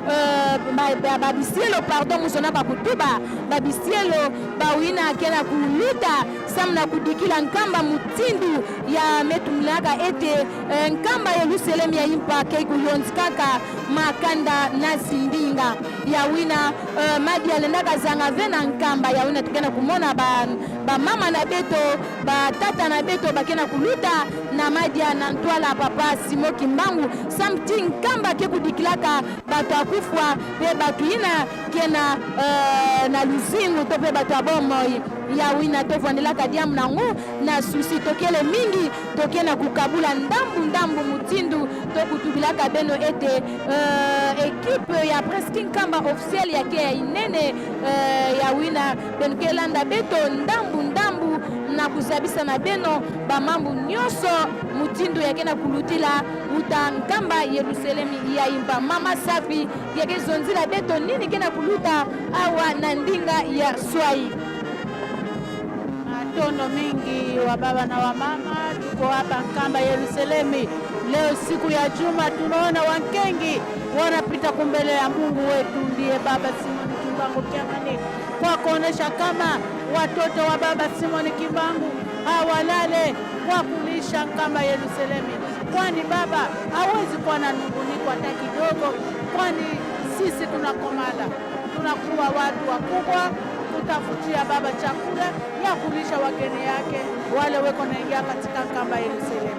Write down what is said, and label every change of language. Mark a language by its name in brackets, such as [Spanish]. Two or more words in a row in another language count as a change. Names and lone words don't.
[Kituba (Democratic Republic of Congo)] ba bisielo pardon musona ba kutuba ba bisielo ba wina kena kuluta samna kudikila nkamba mutindu ya metumlaka ete nkamba Yelusalemi ya impa ke kuyonskaka makanda na sindinga ya wina madi alendaka zanga vena nkamba ya wina tukena kumona ba mama na beto ba tata na beto bakena kuluta na madia na ntwala papa simo kimbangu samti nkamba ke kudikilaka bato akufwa pe bato ina kena na luzingu to pe bato abomoi ya wina tovwandelaka diamu nango na susi tokele mingi tokena kukabula ndambu mutindu tokutubilaka beno ete ekipe ya preski nkamba officiel yake ya inene ya wina beno kelanda beto ndambu na kuzabisa na beno bamambu nyonso mutindu yake na kulutila uta nkamba Yelusalemi ya impa mama safi yake zonzila beto nini kena kuluta awa na ndinga ya swai [Swahili] matondo mingi wa baba na wa mama tuko hapa Nkamba Yelusalemi Leo siku ya Juma tunaona Wankengi wanapita kumbele ya Mungu wetu ndiye Baba Simon Kimbangu Kiamani, kwa kuonesha kama watoto wa Baba Simon Kimbangu hawalale kwa kulisha Nkamba Yerusalemu, kwani Baba hawezi kuwa na nunguniko hata kidogo, kwani sisi tunakomala, tunakuwa watu wakubwa kutafutia Baba chakula ya kulisha wageni yake wale weko naingia katika Nkamba Yerusalemu.